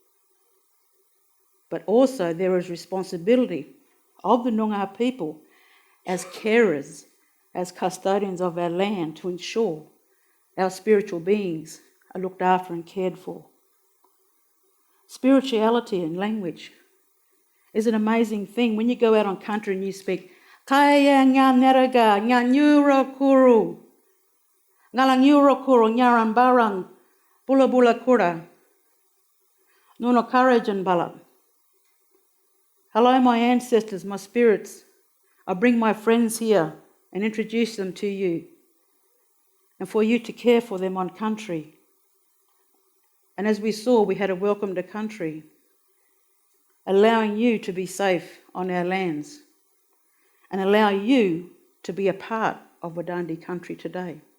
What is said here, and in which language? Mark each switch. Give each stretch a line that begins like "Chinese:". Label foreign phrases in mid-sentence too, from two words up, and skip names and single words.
English: But also there is responsibility of the Noongar people as carers, as custodians of our land to ensure our spiritual beings are looked after and cared for. Spirituality and language is an amazing thing. When you go out on country and you speak,
Nyungar: Kaya nga neraga, nga nyuro kuru, ngalang nyuro kuru, nyaran barang, bula bula kura, nuno karajan balap.
English: Hello, my ancestors, my spirits. I bring my friends here and introduce them to you and for you to care for them on country. And as we saw, we had a welcome to country, allowing you to be safe on our lands and allow you to be a part of Wardandi country today.